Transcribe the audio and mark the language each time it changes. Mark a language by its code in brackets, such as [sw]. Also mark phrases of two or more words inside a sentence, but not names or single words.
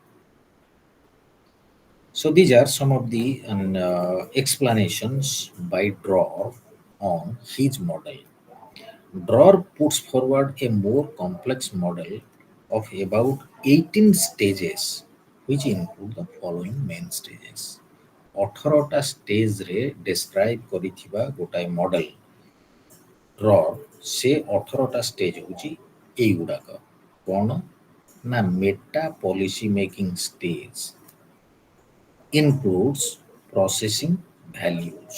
[en] So, these are some of the explanations by Drawer on his model. Drawer puts forward a more complex model of about 18 stages, which include the following main stages. [or] 18ଟା ଷ୍ଟେଜରେ ଡେସ୍କ୍ରାଇବ୍ କରିଥିବା ଗୋଟାଏ ମଡେଲ ଡ୍ରର, ସେ 18ଟା ଷ୍ଟେଜ ହେଉଛି ଏଇଗୁଡ଼ାକ। କ'ଣ ନା [en] meta policy making stage includes processing values.